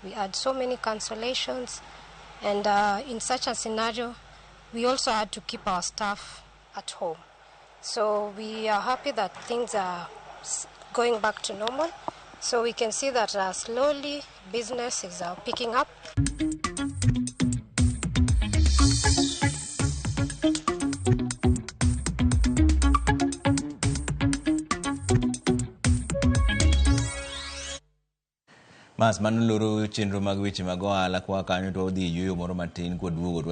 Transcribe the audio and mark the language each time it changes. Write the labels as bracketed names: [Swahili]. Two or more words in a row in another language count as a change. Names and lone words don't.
[English] We had so many cancellations. And in such a scenario, we also had to keep our staff at home. So we are happy that things are going back to normal. So we can see that slowly business is picking up. [Luo (Kenya and Tanzania)] Mas manuloro chenro mag weche mag ohala kwa kanyo to odhi yuyo moro matin kwa duogo to